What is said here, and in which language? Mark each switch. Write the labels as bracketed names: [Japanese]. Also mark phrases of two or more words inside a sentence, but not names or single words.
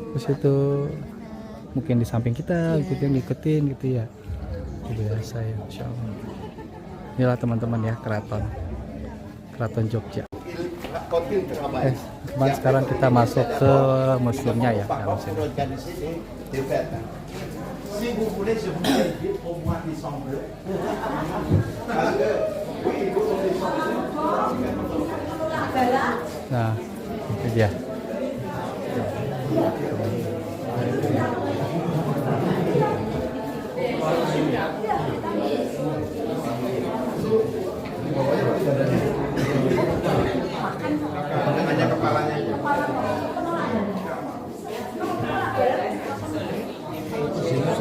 [Indonesian] Terus itu mungkin di samping kita, Iya. gitu ngikutin gitu ya. Biasa ya, [Arabic] إن شاء الله. [Indonesian] Inilah teman-teman ya, Keraton Jogja. Teman sekarang kita masuk ke museumnya ya dalam sini. [French] Si vous voulez, je vous invite au mois de décembre. Parce que, oui, au mois de décembre. [Indonesian] Nah, itu dia. Hanya kepalanya.